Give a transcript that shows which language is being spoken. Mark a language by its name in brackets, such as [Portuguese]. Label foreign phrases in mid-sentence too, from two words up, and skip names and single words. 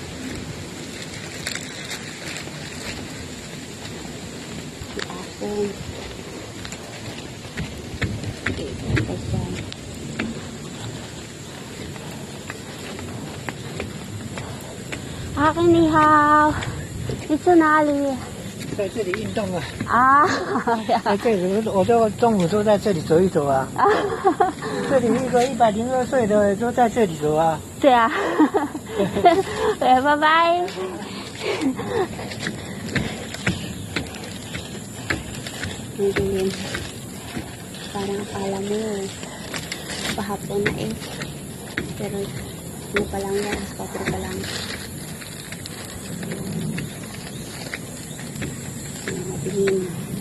[Filipino] Okay, ito dyan. Aking [Chinese] 你好. [Filipino] Ito nali. [Chinese] 在这里运动啊！啊，在这里，我都中午都在这里走一走啊。这里一个102岁的都在这里走啊。对啊。对，拜拜。Hindi. [Filipino] Parang akala mo pahapon na eh. Pero ano pa lang yan, 4 pa lang. Madilim na.